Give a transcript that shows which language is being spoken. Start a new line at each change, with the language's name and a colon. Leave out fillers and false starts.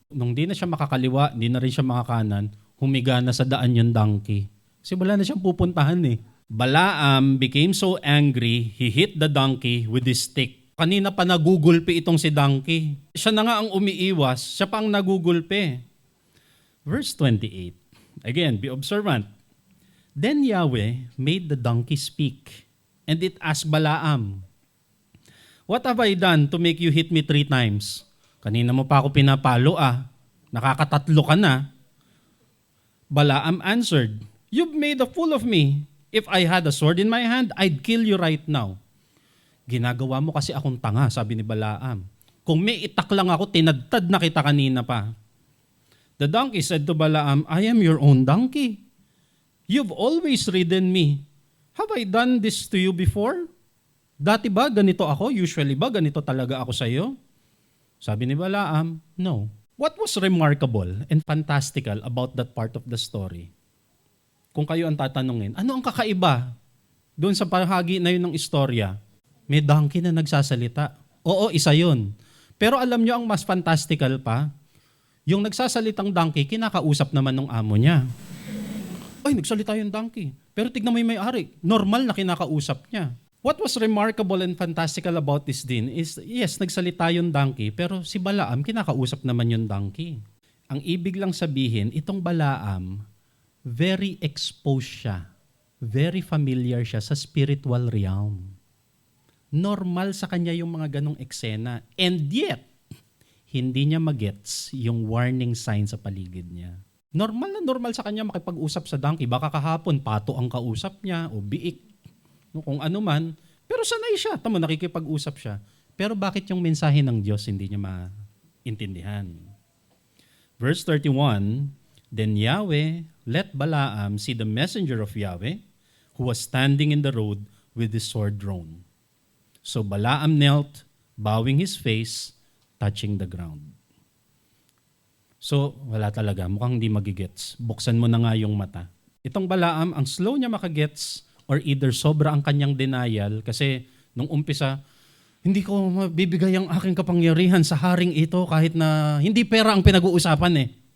Filipino: Nung di na siya makakaliwa, di na rin siya makakanan, humiga na sa daan yung donkey. Kasi wala na siyang pupuntahan eh.
English: Balaam became so angry, he hit the donkey with his stick.
Filipino: Kanina pa nagugulpi itong si donkey. Siya na nga ang umiiwas, siya pa ang nagugulpi.
English: Verse 28. Again, be observant. Then Yahweh made the donkey speak, and it asked Balaam, "What have I done to make you hit me 3 times?
Filipino: Kanina mo pa ako pinapalo ah. Nakakatatlo ka na."
English: Balaam answered, "You've made a fool of me. If I had a sword in my hand, I'd kill you right now."
Filipino: Ginagawa mo kasi akong tanga, sabi ni Balaam. Kung may itak lang ako, tinadtad na kita kanina pa.
English: The donkey said to Balaam, "I am your own donkey. You've always ridden me. Have I done this to you before?
Filipino: Dati ba ganito ako? Usually ba ganito talaga ako sa iyo?" Sabi ni Balaam, "No."
English: What was remarkable and fantastical about that part of the story?
Filipino: Kung kayo ang tatanungin, ano ang kakaiba doon sa bahagi na yun ng istorya? May donkey na nagsasalita. Oo, isa yun. Pero alam nyo ang mas fantastical pa? Yung nagsasalitang donkey, kinakausap naman ng amo niya. Ay, nagsalita yung donkey. Pero tignan mo yung may-ari. Normal na kinakausap niya.
English: What was remarkable and fantastical about this din is, yes,
Filipino: nagsalita yung donkey, pero si Balaam, kinakausap naman yung donkey. Ang ibig lang sabihin, itong Balaam, very exposed siya. Very familiar siya sa spiritual realm. Normal sa kanya yung mga ganong eksena. And yet, hindi niya magets yung warning sign sa paligid niya. Normal na normal sa kanya makipag-usap sa donkey. Baka kahapon, pato ang kausap niya o biik. No, kung ano man. Pero sanay siya. Tama, nakikipag-usap siya. Pero bakit yung mensahe ng Diyos hindi niya maintindihan?
English: Verse 31, Then Yahweh let Balaam see the messenger of Yahweh who was standing in the road with his sword drawn. So Balaam knelt, bowing his face, touching the ground.
Filipino: So, wala talaga. Mukhang hindi magigets. Buksan mo na nga yung mata. Itong Balaam, ang slow niya makagets or either sobra ang kanyang denial kasi nung umpisa, hindi ko mabibigay ang aking kapangyarihan sa haring ito kahit na hindi pera ang pinag-uusapan eh.